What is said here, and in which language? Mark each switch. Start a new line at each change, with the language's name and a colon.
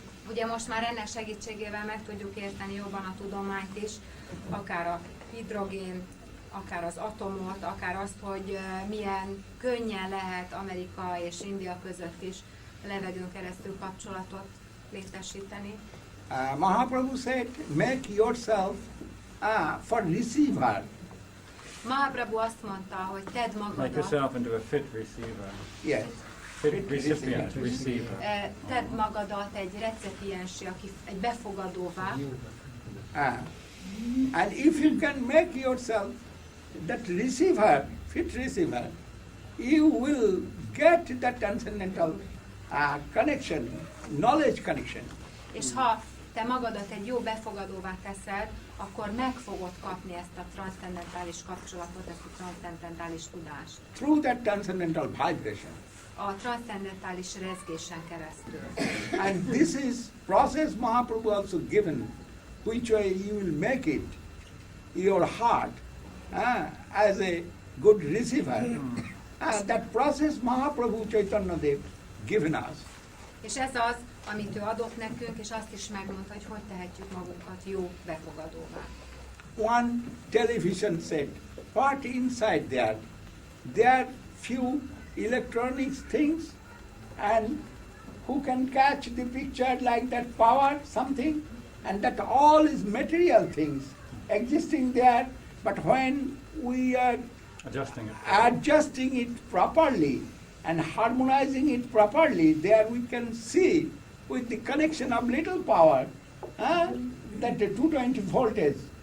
Hungarian: Ugye most már ennek segítségével meg tudjuk érteni jobban a tudományt is, akár a hidrogén, akár az atomot, akár azt, hogy milyen könnyen lehet Amerika és India között is levegőn keresztül kapcsolatot létesíteni.
English: Mahaprabhu said, make yourself for receiver.
Hungarian: Mahaprabhu azt mondta, hogy tedd
English: Make
Hungarian: magadat,
English: yourself into a fit receiver. Yes. Fit recipient, receiver.
Hungarian: tedd magadat egy recipiensé, aki egy befogadóvá,
English: And if you can make yourself that receiver, fit receiver, you will get that transcendental connection, knowledge connection.
Hungarian: és ha te magadat egy jó befogadóvá teszed, akkor meg fogod kapni ezt a transzcendentális kapcsolatot, ezt a transzcendentális tudást.
English: Through that transcendental vibration.
Hungarian: A transzcendentális rezgésen keresztül.
English: And this is process Mahaprabhu also given, which way you will make it, your heart, as a good receiver. That process Mahaprabhu Chaitanya Dev given us.
Hungarian: És ez az, amit ő adott nekünk, és azt is megmondta, hogy hogy tehetjük magunkat jó befogadóvá.
English: One television set, what inside there? There are few electronics things, and who can catch the picture like that power, something, and that all is material things existing there, but when we are adjusting it properly and harmonizing it properly, there we can see with the connection of little power, that the 220 voltage,